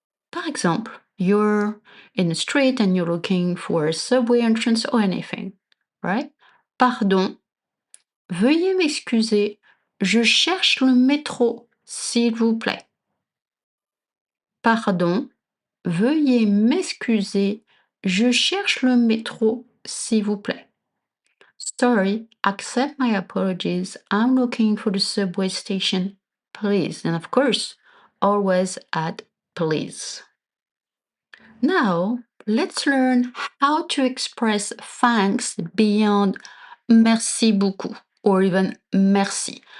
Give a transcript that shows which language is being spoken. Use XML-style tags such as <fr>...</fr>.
<fr>Par exemple,</fr> <en>you're in the street and you're looking for a subway entrance or anything, right?</en> <fr>Pardon. Veuillez m'excuser. Je cherche le métro, s'il vous plaît. Pardon. Veuillez m'excuser. Je cherche le métro, s'il vous plaît.</fr> <en>Sorry, accept my apologies. I'm looking for the subway station. Please. And of course, always add please. Now, let's learn how to express thanks beyond</en> <fr>merci beaucoup</fr> <en>or even merci.</en>